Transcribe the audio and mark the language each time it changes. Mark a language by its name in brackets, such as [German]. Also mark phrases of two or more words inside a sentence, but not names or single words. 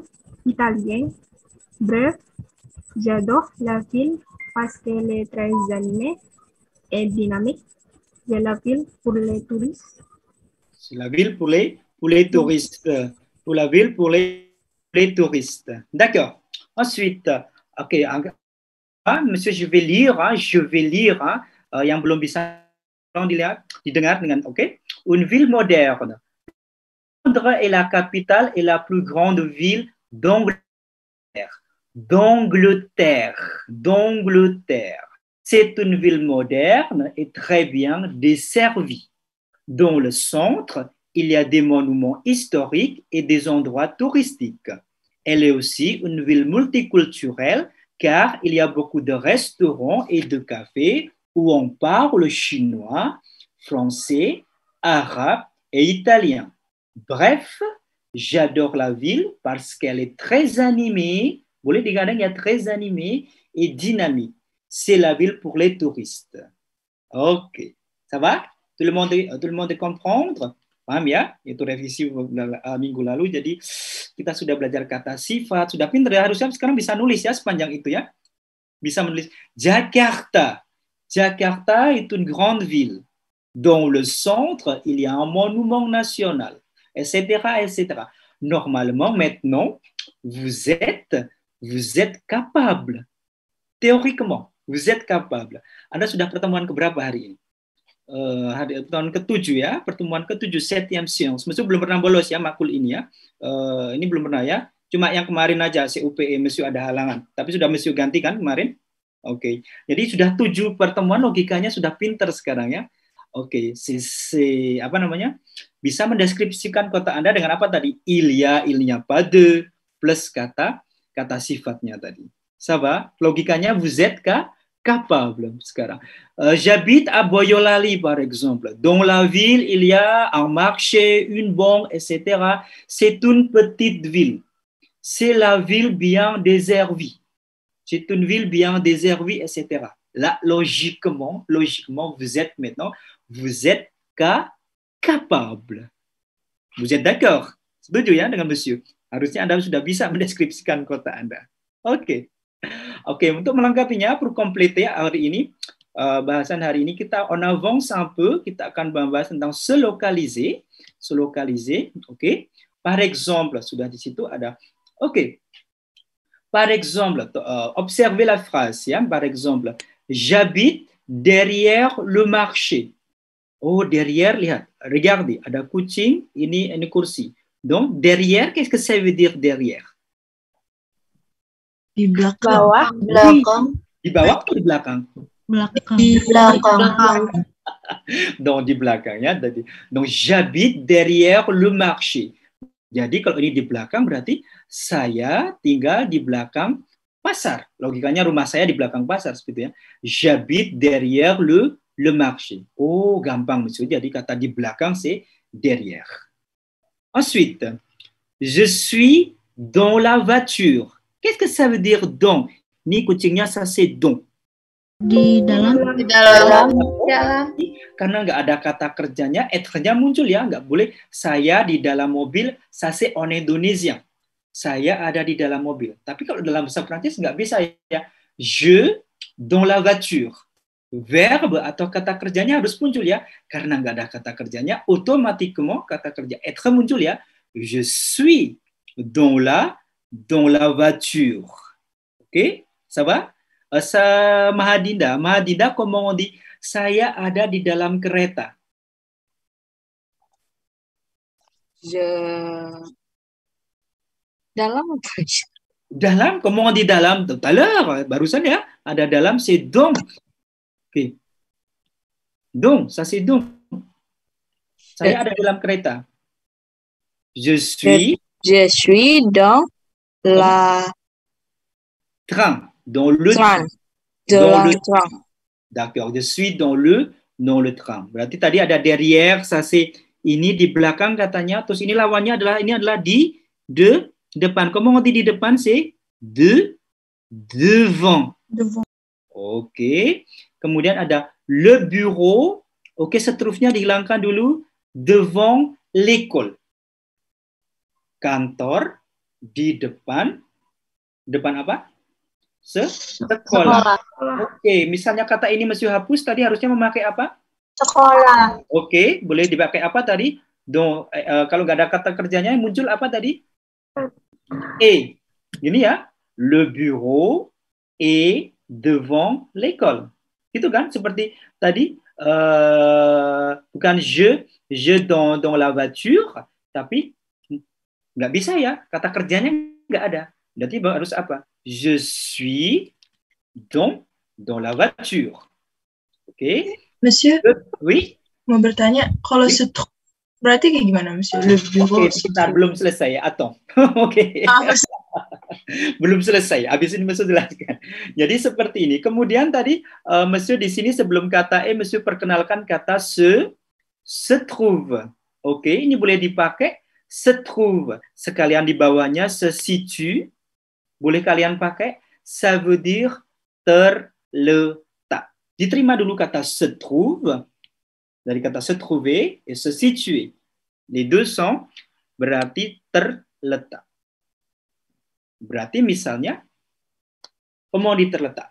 [French] Bref, j'adore la ville parce qu'elle est très animée et dynamique. C'est la ville pour les touristes. C'est la ville pour les touristes. Pour la ville pour les touristes. D'accord. Ensuite, ok, monsieur, je vais lire, [Indonesian] yang belum bisa didengar dengan, ok. [French] Une ville moderne. Londres est la capitale et la plus grande ville d'Angleterre. C'est une ville moderne et très bien desservie. Dans le centre, il y a des monuments historiques et des endroits touristiques. Elle est aussi une ville multiculturelle car il y a beaucoup de restaurants et de cafés où on parle chinois, français, arabe et italien. Bref, j'adore la ville parce qu'elle est très animée, [Indonesian] boleh digadang ya, [French] très animée et dynamique. C'est la ville pour les touristes. Ok, ça va? Tout le monde comprendre? [Indonesian] Paham ya? Itu revisi minggu lalu. Jadi kita sudah belajar kata sifat, sudah pintar ya. Harusnya sekarang bisa nulis ya sepanjang itu ya. Bisa menulis Jakarta. [French] Jakarta est une grande ville. Dans le centre, il y a un monument national, etc., etc. Normalement, maintenant, vous êtes capable. Théoriquement, vous êtes capable. [Indonesian] Anda sudah pertemuan keberapa hari ini? Tahun ke-7 ya, pertemuan ke-7, [French] 7e séance. [Indonesian] Monsieur belum pernah bolos ya makul ini ya. Ini belum pernah ya. Cuma yang kemarin aja CUPE Monsieur ada halangan. Tapi sudah Monsieur ganti kan kemarin? Oke. Jadi sudah 7 pertemuan, logikanya sudah pinter sekarang ya. Oke, apa namanya? Bisa mendeskripsikan kota Anda dengan apa tadi? [French] Il n'y a pas de, plus [Indonesian] kata sifatnya tadi. [French] Ça va? Logikanya vous êtes capable sekarang. J'habite à Boyolali par exemple. Dans la ville, il y a un marché, une banque, etc. C'est une petite ville. C'est la ville bien desservie. C'est une ville bien desservie, etc. Là, logiquement, vous êtes maintenant, vous êtes capable. Vous êtes d'accord? [Indonesian] Setuju ya dengan Monsieur? Harusnya Anda sudah bisa mendeskripsikan kota Anda. Oke. Oke, untuk melengkapinya, [French] pour compléter [Indonesian] hari ini, bahasan hari ini kita [French] on avance un peu, [Indonesian] kita akan membahas tentang [French] se localiser, [Indonesian] oke. [French] Par exemple, [Indonesian] sudah di situ ada, oke. [French] Par exemple, observez la phrase, ya. Par exemple, j'habite derrière le marché. Oh, derrière, [Indonesian] lihat, regardez, ada kucing, ini kursi. [French] Donc, derrière, qu'est-ce que ça veut dire derrière? [Indonesian] Di belakang. Bawah, belakang. Di bawah atau di belakang? Belakang. Di belakang. Donc, di belakang ya. [French] Donc, j'habite derrière le marché. [Indonesian] Jadi, kalau ini di belakang berarti saya tinggal di belakang pasar. Logikanya rumah saya di belakang pasar seperti ya. [French] J'habite derrière le marché. [Indonesian] Oh, gampang Monsieur. Jadi kata di belakang [French] c'est derrière. Ensuite, je suis dans la voiture. Qu'est-ce que ça veut dire dans? [Indonesian] Ni kucingnya [French] ça c'est dans. [Indonesian] Di dalam. Di dalam. Karena nggak ada kata kerjanya, être-nya muncul ya, nggak boleh. Saya di dalam mobil, [French] ça c'est en indonésien. [Indonesian] Saya ada di dalam mobil. Tapi kalau dalam bahasa Prancis nggak bisa ya. [French] Je dans la voiture. [Indonesian] Verbe atau kata kerjanya harus muncul ya. Karena nggak ada kata kerjanya, automatiquement kata kerja être muncul ya. [French] Je suis dans la voiture. Oke, ça va? Mahadinda, comment on dit? [Indonesian] Saya ada di dalam kereta. Dalam, [French] comment on dit dalam? Tout à l'heure, [Indonesian] barusan ya, ada dalam, [French] c'est dans. Oke. Dans, ça c'est dans. [Indonesian] Saya ada dalam kereta. [French] Je suis dans la train. Dans le train. train. D'accord, je suis dans le train. [Indonesian] Berarti tadi ada derrière, [French] ça c'est [Indonesian] ini di belakang katanya, terus ini lawannya adalah di depan. [French] Comment on dit [Indonesian] di depan? [French] C'est devant. [Indonesian] Oke. Kemudian ada [French] le bureau. [Indonesian] Oke, seterusnya dihilangkan dulu. [French] Devant l'école. [Indonesian] Kantor di depan. Depan apa? Sekolah. Oke, misalnya kata ini Monsieur hapus, tadi harusnya memakai apa? Sekolah. Oke, boleh dipakai apa tadi? Kalau nggak ada kata kerjanya, muncul apa tadi? Gini ya, [French] le bureau est devant l'école. [Indonesian] Gitu kan? Seperti tadi, bukan [French] je dans la voiture, [Indonesian] tapi nggak bisa ya, kata kerjanya nggak ada. Berarti harus apa? [French] Je suis dans la voiture. Oke. Monsieur? Oui? [Indonesian] Mau bertanya, kalau Berarti kayak gimana, Monsieur? [French] Le bureau. [Indonesian] Oke, kita belum selesai ya, Atong. Oke. Belum selesai. Habis ini Monsieur jelaskan. Jadi seperti ini. Kemudian tadi Monsieur di sini sebelum kata Monsieur perkenalkan kata [French] se trouve. [Indonesian] Oke, ini boleh dipakai [French] se trouve. [Indonesian] Sekalian di bawahnya [French] se situe. [Indonesian] Boleh kalian pakai. [French] Ça veut dire terletak. [Indonesian] Diterima dulu kata [French] se trouve. [Indonesian] Dari kata [French] se trouver et se situer. Les deux sont [Indonesian] berarti terletak. Berarti misalnya, [French] comment dit terletak?